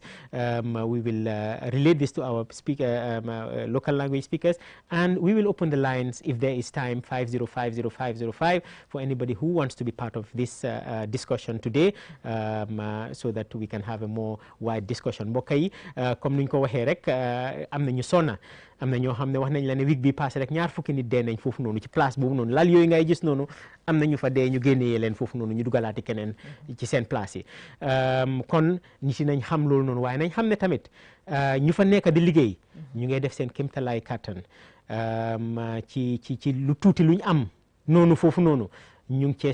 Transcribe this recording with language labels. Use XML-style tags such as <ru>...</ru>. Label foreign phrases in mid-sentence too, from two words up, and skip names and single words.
<en>We will relate this to our local language speakers, and we will open the lines if there is time, 5050505, for anybody who wants to be part of this discussion today, so that we can have a more wide discussion.</en> <wo>Mbokk yi comme nuñ ko waxee rek am na ñu sonna am na ñoo xam ne wax nañ la ne week bi passé rek ñaar fukki nit dee nañ foofu noonu ci place boobu noonu lal yooyu ngay gis noonu am na ñu fa dee ñu génnee leen foofu noonu ñu dugalaati keneen ci seen place yi kon nit yi nañ xam loolu noonu waaye nañ xam ne tamit ñu fa nekk di liggéey ñu ngay def seen kéemtalaay kàttan ci lu tuuti luñ am noonu foofu noonu ñu ngi cee</wo>